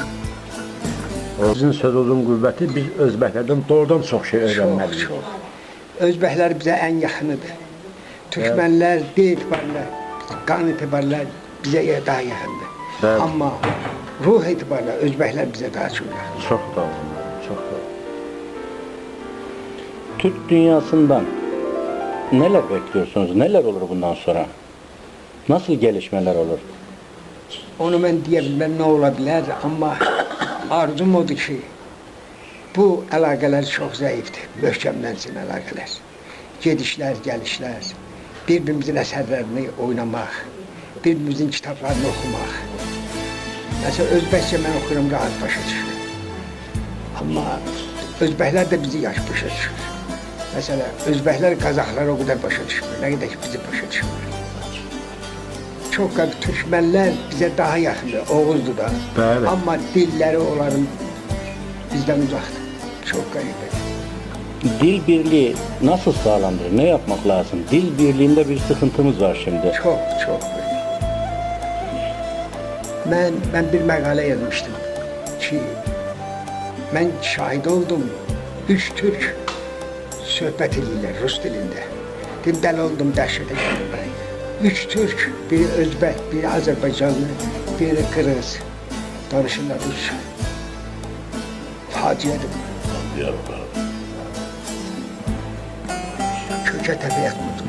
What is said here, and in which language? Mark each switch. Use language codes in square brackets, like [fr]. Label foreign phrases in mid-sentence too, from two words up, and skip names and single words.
[az] Sizin sözünüzün qüvvəti biz özbəklərdən doğrudan çox şey öyrənməliyik. Çox. Özbəklər bizə ən yaxınıdır. Türkmenler dil etibarıyla, qan etibarıyla bizə daha yaxındır. [tr] Evet. [az] Amma ruh etibarıyla Özbəklər bizə daha çox yaxındır. Çox doğru, çox doğru. [tr] Türk dünyasından neler bekliyorsunuz? Neler olur bundan sonra? Nasıl gelişmeler olur? Onu ben diyebilmem ne olabilir ama arzum odur ki [az] bu əlaqələr [tr] çok zayıftır. [az] Möhkəmlənsin əlaqələr. Gedişler, gelişler, birbirimizin əsərlərini oynamaq, birbirimizin kitablarını oxumaq. Mesela Özbəkçə mən okurum, rahat başa düşür. Ama Özbəklər də bizi yaş başa düşür. Mesela Özbəklər Qazaxlar o kadar başa düşmür, ne kadar ki bizi başa düşmür. [tr] Çok Türkmenler bize daha yakındır, Oğuz'du da. [az] Bəli. [tr] Ama dilleri onların bizden uzaktır. Çok garip. Dil birliği nasıl sağlanır? Ne yapmak lazım? Dil birliğinde bir sıkıntımız var şimdi. Çok. Ben bir makale yazmıştım ki ben şahit oldum 3 Türk [az] söhbət edirlər Rus dilində. Dəli oldum, dəhşətə gəldim ben. 3 Türk, biri Özbək, biri Azərbaycanlı, biri Qırğız. Danışırlar Rusça. Faciədir. Kökə təbiət budur.